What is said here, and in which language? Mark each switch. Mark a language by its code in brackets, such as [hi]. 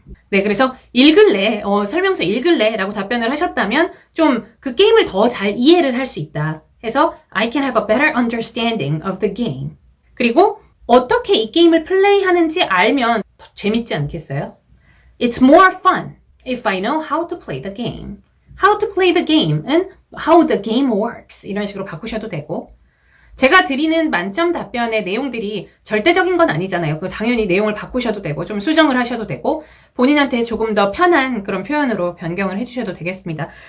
[ko] 네, 그래서 읽을래, 설명서 읽을래 라고 답변을 하셨다면 좀 그 게임을 더 잘 이해를 할 수 있다 해서 [en] I can have a better understanding of the game. [ko] 그리고 어떻게 이 게임을 플레이하는지 알면 더 재밌지 않겠어요? [en] It's more fun if I know how to play the game. How to play the game [ko] 은 [en] how the game works [ko] 이런 식으로 바꾸셔도 되고 제가 드리는 만점 답변의 내용들이 절대적인 건 아니잖아요. 당연히 내용을 바꾸셔도 되고 좀 수정을 하셔도 되고 본인한테 조금 더 편한 그런 표현으로 변경을 해주셔도 되겠습니다.